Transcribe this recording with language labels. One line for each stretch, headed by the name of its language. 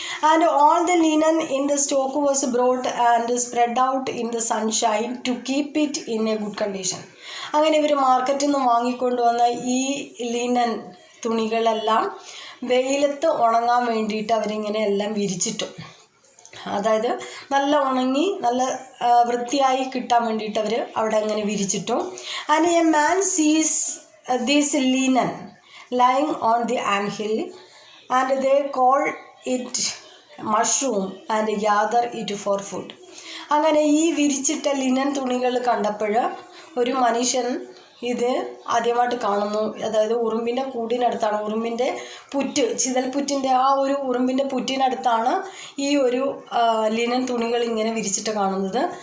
English: And all the linen in the stock was brought and spread out in the sunshine to keep it in a good condition.
Malayalam: അങ്ങനെ ഇവർ മാർക്കറ്റിൽ നിന്ന് വാങ്ങിക്കൊണ്ടുവന്ന ഈ linen തുണികളെല്ലാം വെയിലത്ത് ഉണങ്ങാൻ വേണ്ടിയിട്ട് അവരിങ്ങനെ എല്ലാം വിരിച്ചിട്ടു. അതായത് നല്ല ഉണങ്ങി നല്ല വൃത്തിയായി കിട്ടാൻ വേണ്ടിയിട്ട് അവർ അവിടെ അങ്ങനെ വിരിച്ചിട്ടു.
English: And a man sees this linen lying on the anthill and they call it mushroom and gather it for food.
Malayalam: അങ്ങനെ ഈ വിരിച്ചിട്ട ലിനൻ തുണികൾ കണ്ടപ്പോൾ ഒരു മനുഷ്യൻ ഇത് ആദ്യമായിട്ട് കാണുന്നു. അതായത് ഉറുമ്പിൻ്റെ കൂടിനടുത്താണ്, ഉറുമ്പിൻ്റെ പുറ്റ്, ചിതൽപുറ്റിൻ്റെ ആ ഒരു ഉറുമ്പിൻ്റെ പുറ്റിനടുത്താണ് ഈ ഒരു ലിനൻ തുണികൾ ഇങ്ങനെ വിരിച്ചിട്ട് കാണുന്നത്.